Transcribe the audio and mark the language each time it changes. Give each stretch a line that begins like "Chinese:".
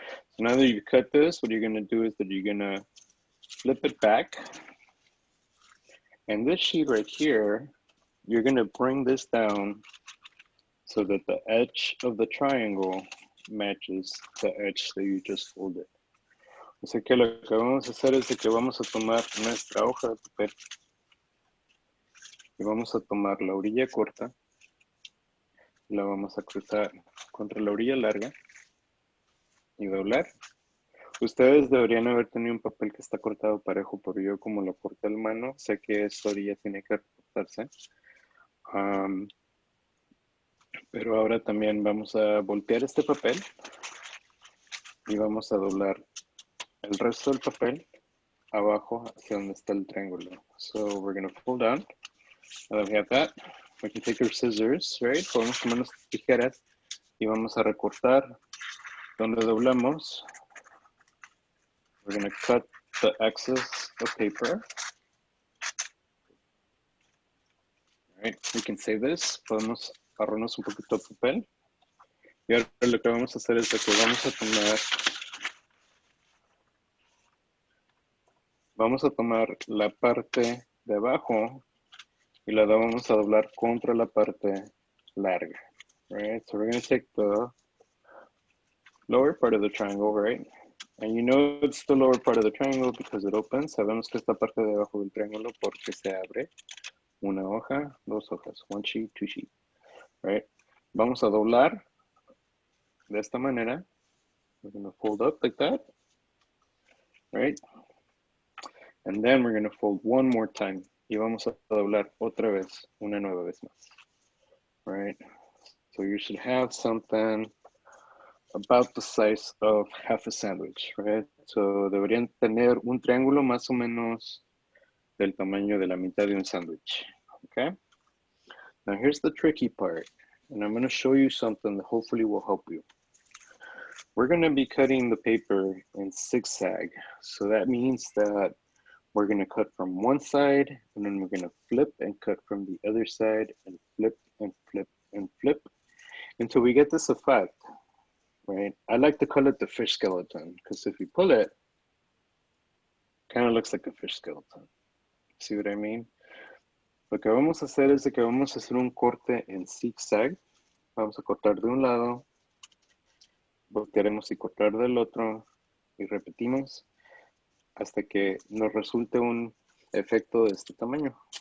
English: So now that you cut this, what you're gonna do is that you're gonna flip it back. And this sheet right here, you're gonna bring this down so that the edge of the triangle matches the edge that you just folded.
Spanish: O sea que lo que vamos a hacer es que vamos a tomar nuestra hoja de papel y vamos a tomar la orilla corta, la vamos a cruzar contra la orilla larga y doblar. Ustedes deberían haber tenido un papel que está cortado parejo, pero yo como lo corté a mano, sé que esta orilla tiene que recortarse. Pero ahora también vamos a voltear este papel y vamos a doblar el resto del papel abajo hacia donde está el triángulo.
English: So we're going to pull down. Now that we have that, we can take our scissors, right?
Spanish: Podemos tomar nuestras tijeras y vamos a recortar donde doblamos
English: We're gonna cut the excess of paper. All right, we can save this.
Spanish: Podemos ahorrarnos un poquito de papel. Y ahora lo que vamos a hacer es de que vamos a tomar la parte de abajo y la vamos a doblar contra la parte larga.
English: Right, so we're going to take the lower part of the triangle, right? And you know it's the lower part of the triangle because it opens.
Spanish: Sabemos que esta parte de abajo del triángulo porque se abre. Una hoja, dos hojas.
English: One sheet, two sheet. Right?
Spanish: Vamos a doblar de esta manera.
English: We're going to fold up like that. Right? And then we're going to fold one more time.
Spanish: Y vamos a doblar otra vez, una nueva vez más.
English: Right? So you should have something about the size of half a sandwich, right?
Spanish: So deberían tener un triángulo más o menos del tamaño de la mitad de un sándwich, okay?
English: Now here's the tricky part, and I'm gonna show you something that hopefully will help you. We're gonna be cutting the paper in zigzag. So that means that we're gonna cut from one side, and then we're gonna flip and cut from the other side, and flip and flip and flip, until we get this effect. Right? I like to call it the fish skeleton because if you pull it, kind of looks like a fish skeleton. See what I mean?
Spanish: Lo que vamos a hacer es de que vamos a hacer un corte en zigzag. Vamos a cortar de un lado, voltearemos y cortar del otro y repetimos hasta que nos resulte un efecto de este tamaño.